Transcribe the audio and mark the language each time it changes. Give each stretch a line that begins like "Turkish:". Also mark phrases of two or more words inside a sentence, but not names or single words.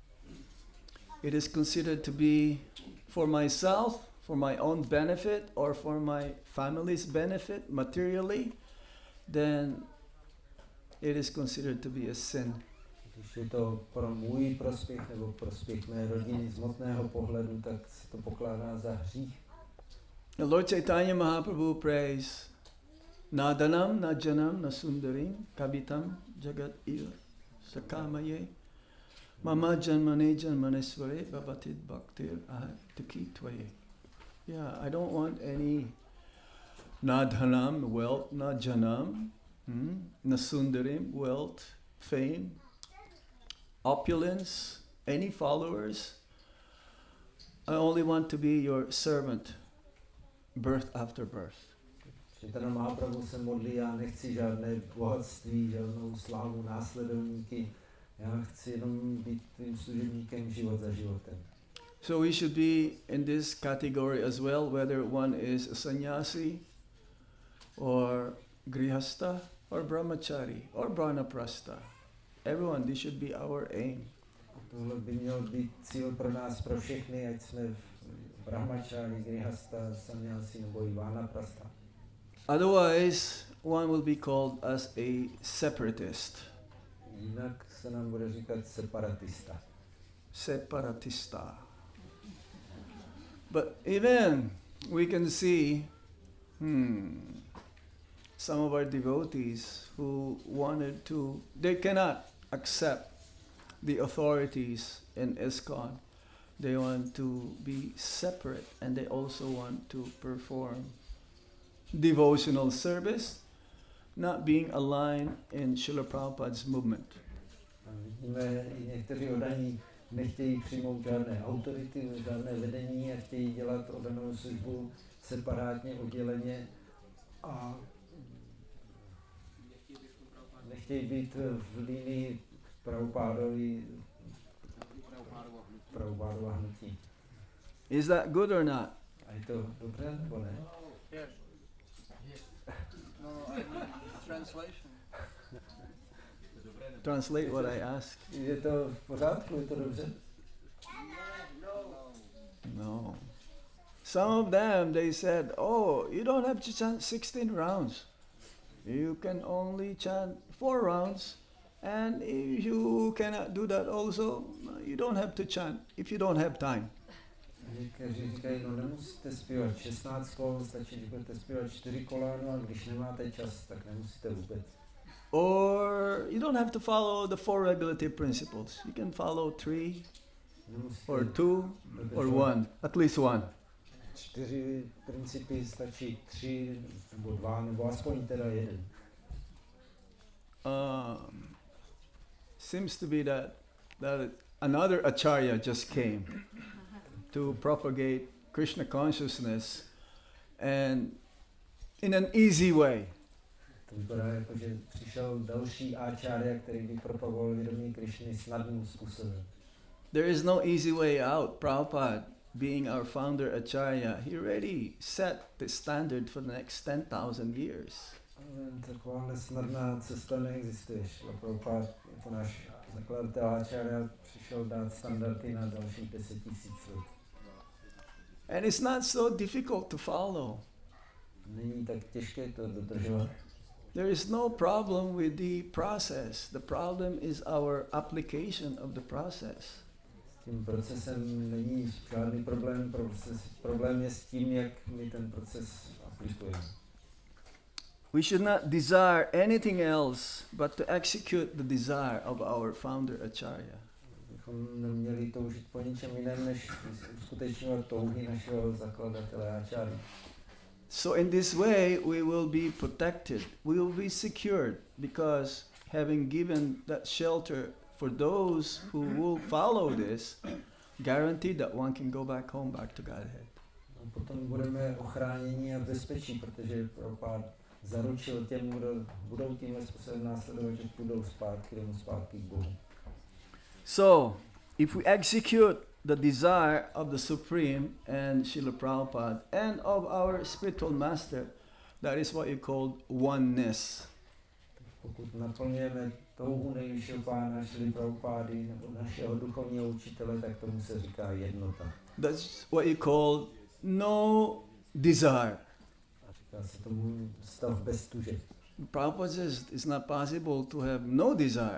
English: It is considered to be for myself, for my own benefit, or for my family's benefit materially, then it is considered to be a sin.
Czech: Když je to pro můj prospěch nebo prospěch mé rodiny z hmotného pohledu, tak se to pokládá za hřích.
English: The Lord Chaitanya Mahaprabhu prays,
Sanskrit: Nadanam, najanam, nasundarim, kavitam, jagat iva, sakamaye, mama janmane janmanesvare, babatid bhaktir ahatuki tvaye.
English: Yeah, I don't want any nadhanam, wealth,
Sanskrit: najanam, nasundarim,
English: wealth, fame, opulence, any followers. I only want to be your servant, birth after birth.
Czech: Chaitanya Mahaprabhu se modlí, já nechci žádné bohatství, žádnou slávu, následovníky, já chci jenom být tvým služebníkem život za životem.
English: So we should be in this category as well, whether one is a sannyasi, or grihasta, or brahmachari, or brahmaprastha. Everyone, this should be our aim.
Czech: Tohle by měl být cíl pro nás, pro všechny, ať jsme v brahmachari, grihasta, sannyasi nebo i vanaprastha.
English: Otherwise, one will be called as a separatist.
Czech: Jinak se nám bude říkat separatista. Separatista.
English: But even we can see some of our devotees who wanted to, they cannot accept the authorities in ISKCON. They want to be separate, and they also want to perform devotional service, not being aligned in Srila Prabhupada's movement.
Czech: Vidíme, i někteří oddaní nechtějí přijmout žádné autority, žádné vedení a chtějí dělat oddanou službu separátně, odděleně a nechtějí být v linii Prabhupádova hnutí.
English: Is that good or not?
Czech: A je to dobře, nebo ne?
English: Yes. No, I mean translation. Translate what I ask.
Czech: Je to v pořádku, je to dobře?
English: No. Some of them, they said, oh, you don't have to chant 16 rounds. You can only chant 4 rounds. And if you cannot do that also, you don't have to chant if you don't have time.
Czech: Někteří říkají, no nemusíte zpívat 16 kol, stačí, že budete zpívat 4 kola, no a když nemáte čas, tak nemusíte vůbec.
English: Or you don't have to follow the 4 regulative principles. You can follow 3 or 2 or 1, at least 1.
Czech: 4 principy stačí 3 nebo 2, nebo aspoň teda 1.
English: Seems to be that another acharya just came to propagate Krishna consciousness, and in an easy way.
Czech: To vypadá jako, že přišel další acharya, který by propagoval vědomí Krishny snadným způsobem.
English: There is no easy way out. Prabhupada, being our founder acharya, he already set the standard for the next 10,000 years.
Czech: Taková nesnadná cesta neexistuje. Prabhupada jako náš zakladatel acharya přišel dát standardy na dalších 10 000 let.
English: And it's not so difficult to follow.
Czech: Není tak těžké to dodržovat.
English: There is no problem with the process. The problem is our application of the process.
Czech: S tím procesem není žádný problém. Problém je s tím, jak my ten proces aplikujeme.
English: We should not desire anything else but to execute the desire of our founder acharya.
Czech: Bychom neměli toužit po ničem jiném, než uskutečňovat touhy našeho zakladatele acharya.
English: So in this way we will be protected, we will be secured, because having given that shelter for those who will follow this, guaranteed that one can go back home, back to Godhead.
Czech: A potom budeme ochráněni a bezpečí, protože Prabhupada zaručil těm, kdo budou tímhle způsobem následovat, že půjdou zpátky domů, zpátky k Bohu.
English: So, if we execute the desire of the Supreme and Srila Prabhupada and of our spiritual master, that is what you call oneness.
Czech: Pokud naplňujeme touhu nejvyššího pána Šrily Prabhupády nebo našeho duchovního učitele, tak tomu se říká jednota.
English: That's what you call no desire.
Czech: A říká se tomu stav bez tuže.
English: Prabhupada says it's not possible to have no desire.